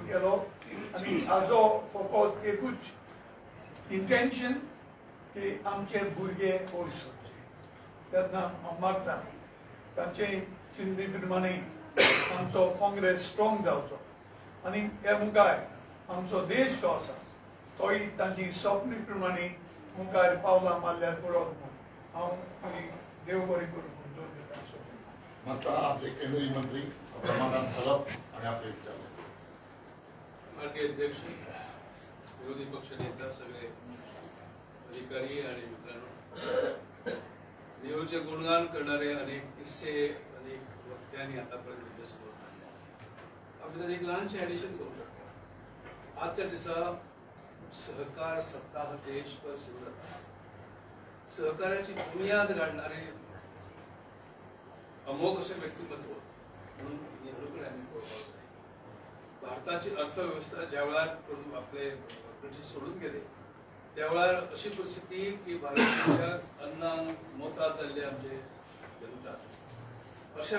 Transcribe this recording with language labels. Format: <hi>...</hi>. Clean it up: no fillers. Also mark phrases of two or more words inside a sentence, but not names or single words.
<kok>केलो आनी हाजो फकत एकूच इंटेंशन की आमचे भुरगे वयर सरचे तेन्ना हांव मागता तांचे चिंते प्रमाणे आमचो काँग्रेस स्ट्रॉंग जावचो आनी हे मुखार आमचो देश जो आसा तोय तांची स्वप्नी प्रमाणे मुखार पावलां मारल्यार पुरो हांव आनी देव बरें करून दोन दिता मागता आपले केंद्रीय मंत्री रमाकांत खलप आणि आपले विचार।</kok> <mr>माननीय अध्यक्ष विरोधी पक्ष नेता सगळे अधिकारी आणि मित्रांनो नेहरूचे गुणगान करणारे अनेक किस्से अनेक वक्त्यांनी आतापर्यंत आपल्यासमोर मांडले आपण त्यात एक लहानशे ऍडिशन करू शकतो।</mr> <kok>आजच्या दिसा सहकार सप्ताह देशभर सुरू जाता सहकार्याची बुनियाद घालणारे अमोघ असे व्यक्तिमत्व म्हणून नेहरूकडे आम्ही पळोवपाक जाय।</kok> <mr>भारताची अर्थव्यवस्था ज्या वेळार आपले ब्रिटीश सोडून गेले त्या वेळार अशी परिस्थिती की भारत देशात अन्नाक मोताद जाल्ले आमचे जनता अशा</mr>